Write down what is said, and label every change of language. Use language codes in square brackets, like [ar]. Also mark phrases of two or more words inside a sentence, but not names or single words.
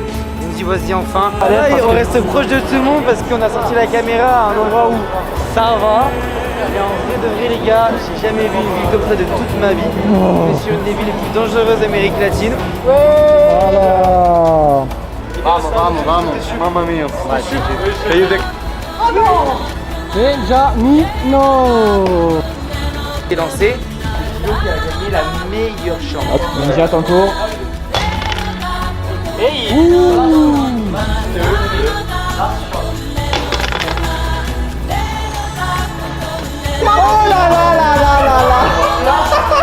[fr] On se dit vas-y enfin. Allez, on reste proche de tout le monde parce qu'on a sorti la caméra à un endroit où ça va. Et en vrai de vrai les gars, j'ai jamais vu une ville comme ça de toute ma vie. On est sur une des villes les plus dangereuses d'Amérique latine. Voilà. Vamos. [it] Mamma mia. [fr] Benjamino. Et lancé, qui a gagné la meilleure chance. Vas-y, à ton tour. Hey. Oh là là là là là là.